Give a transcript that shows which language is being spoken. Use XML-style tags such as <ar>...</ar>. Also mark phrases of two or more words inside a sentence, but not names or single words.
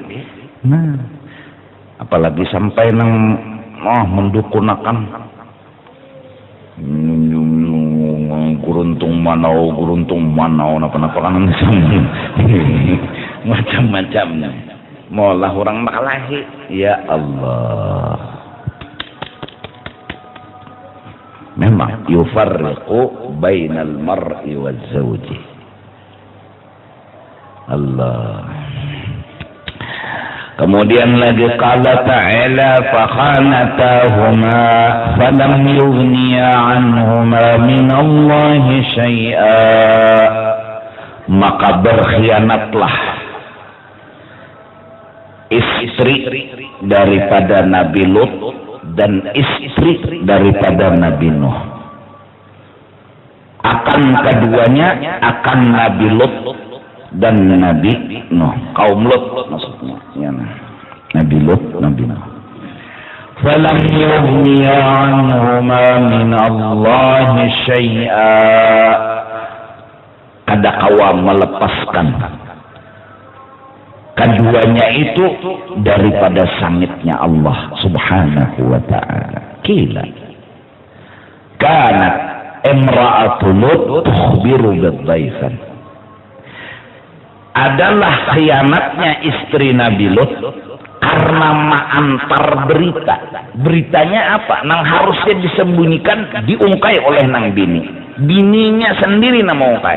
<bjn>Nah, apalagi sampai nang mendukunakan guruntung manau napa kan macam-macamnya. Maulah orang bakal lahir. Ya Allah.</bjn> <ar>Memang يفرق بين المرء والزوج.</ar> <bjn>Allah. Kemudian lagi</bjn> <ar>قال تعالى فخانتاهما فلم يغنيا عنهما من الله شيئا,</ar> <bjn>maka berkhianatlah istri daripada Nabi Lut dan istri daripada Nabi Nuh. Akan keduanya, akan Nabi Lut dan Nabi Nuh, kaum Lut maksudnya ya, Nabi Lut, Nabi Nuh.</bjn> <ar>فلم يغنيا عنهما من الله شيئا,</ar> <bjn>kada kawa melepaskan keduanya itu daripada sangitnya Allah</bjn> <ar>سبحانه وتعالى. قيل كانت امرأة لوط تخبر بضيفان,</ar> <bjn>adalah khianatnya istri Nabi Lut karena mengantar berita. Beritanya apa? Nang harusnya disembunyikan diungkai oleh nang bininya sendiri nang mengungkai.</bjn>